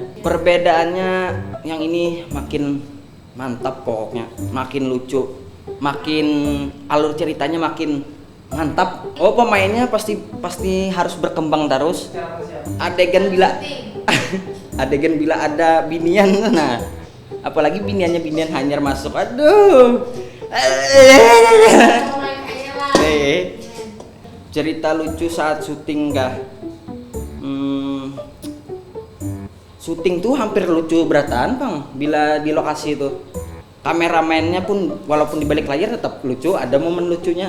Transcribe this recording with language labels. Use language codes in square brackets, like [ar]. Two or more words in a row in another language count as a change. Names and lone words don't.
[id] Perbedaannya yang ini makin mantap pokoknya, makin lucu, makin alur ceritanya makin mantap. Oh, pemainnya pasti harus berkembang terus. Adegan bila ada binian, nah apalagi biniannya [bjn] binian Hanyar masuk, [id] aduh. Cerita lucu saat syuting enggak? Syuting tuh hampir lucu beratan Bang, bila di lokasi itu. Kameramennya pun walaupun di balik layar tetap lucu, ada momen lucunya.